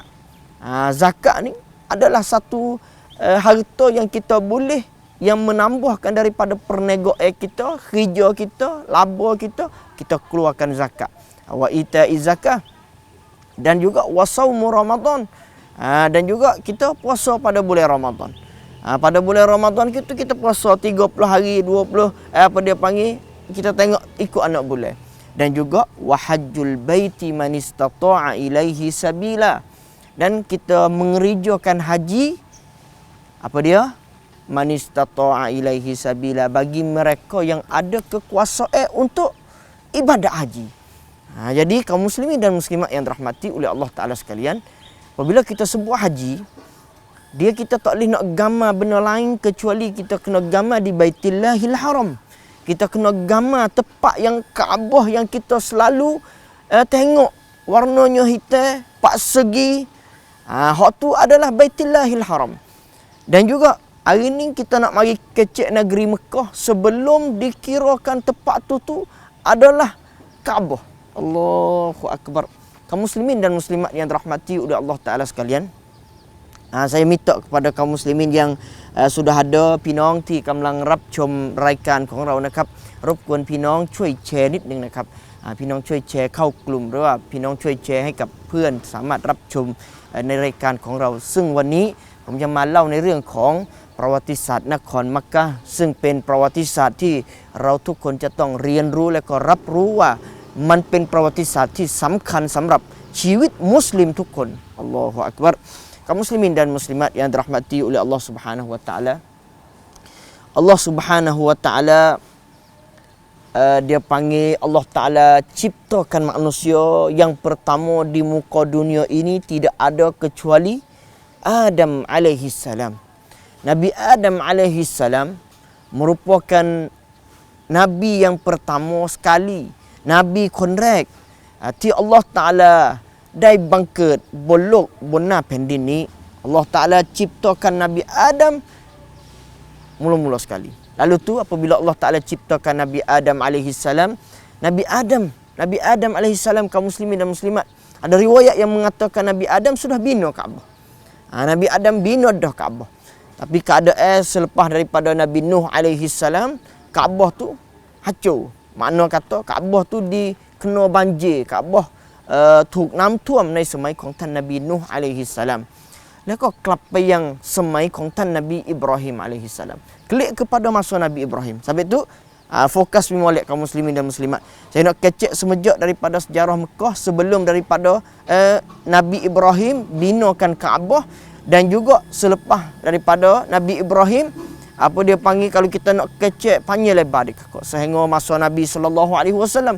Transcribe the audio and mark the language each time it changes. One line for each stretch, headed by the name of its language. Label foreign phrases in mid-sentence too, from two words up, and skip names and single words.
Malay: Zakat ni adalah satu harta yang kita boleh, yang menambahkan daripada perniagaan kita, kerja kita, laba kita, kita keluarkan zakat.
Arabic: وإيتاء الزكاة,
Malay: dan juga
Arabic: وصوم رمضان,
Malay: dan juga kita puasa pada bulan Ramadan. Pada bulan Ramadan kita puasa 30 hari, 20 kita tengok ikut anak bulan. Dan juga
Arabic: وحج البيت من استطاع إليه سبيلا,
Malay: dan kita mengerjakan haji
Arabic: من استطاع إليه سبيلا,
Malay: bagi mereka yang ada kekuasaan untuk ibadat haji. Jadi kaum muslimin dan muslimat yang dirahmati oleh Allah Ta'ala sekalian, apabila kita sebut haji, kita tak boleh nak gambar benda lain kecuali kita kena gambar di Baitillahil Haram. Kita kena gambar tempat yang Kaabah yang kita selalu tengok warnanya hitam, pak segi. Hak tu adalah Baitillahil Haram. Dan juga hari ni kita nak mari kecek negeri Mekah sebelum dikirakan tempat tu adalah Kaabah.
Arabic: الله أكبر.
Malay: Kaum muslimin dan muslimat yang dirahmati oleh Allah Ta'ala sekalian, saya minta kepada kaum muslimin yang sudah ada
Thai: พี่น้องที่กำลังรับชมรายการของเรานะครับรบก วนพี่น้องช่วยแชร์นิดนึงนะครับพี่น้องช่วยแชร์เข้ากลุ่มหรือว่าพี่น้องช่วยแชร์ให้กับเพื่อนสามารถรับชมในรายการของเราซึ่งวันนี้ผมจะมาเล่าในเรื่องของประวัติศาสตร์นครมักกะฮ์ซึ่งเป็นประวัติศาสตร์ที่เราทุกคนจะต้องเรียนรู้และก็รับรู้ว่ามันเป็นประวัติศาสตร์ที่สำคัญสำหรับชีวิตมุสลิมทุกคนอัลลอฮฺอักบัร
Malay: kaum muslimin dan muslimat yang dirahmati oleh Allah Subhanahu wa taala. Allah
Arabic: سبحانه وتعالى
Malay: dia panggil Allah Taala ciptakan manusia yang pertama di muka dunia ini tidak ada kecuali Adam
Arabic: عليه السلام.
Malay: Nabi Adam
Arabic: عليه السلام
Malay: merupakan nabi yang pertama sekali, nabi
Thai: คนแรกที่ Allah Taalaได้บังเกิดบนโลกบนหน้าแผ่นดินนี้
Malay: Allah Ta'ala ciptakan Nabi Adam mula-mula sekali. Lalu tu apabila Allah Ta'ala ciptakan Nabi Adam
Arabic: عليه السلام,
Malay: Nabi Adam
Arabic: عليه السلام
Malay: kaum muslimin dan muslimat, ada riwayat yang mengatakan Nabi Adam sudah bina Kaabah. Nabi Adam bina dah Kaabah. Tapi keadaan selepas daripada Nabi Nuh
Arabic: عليه السلام,
Malay: Kaabah tu hancur. Makna kata Kaabah tu dikena banjir, Kaabah
Thai: ถูกน้ำท่วมในสมัยของท่านนบีนูห์อะลัยฮิสสลามแล้วก็กลับไปยังสมัยของท่านนบีอิบราฮิมอะลัยฮิสสลาม
Malay: klik kepada masa Nabi Ibrahim. Sampai tu fokus memolek kaum muslimin dan muslimat. Saya nak kecek semejak daripada sejarah Mekah sebelum daripada Nabi Ibrahim binakan Kaabah dan juga selepas daripada Nabi Ibrahim apa dia panggil kalau kita nak kecek panjang lebar dekat sehingga masa Nabi
Arabic: صلى الله عليه وسلم.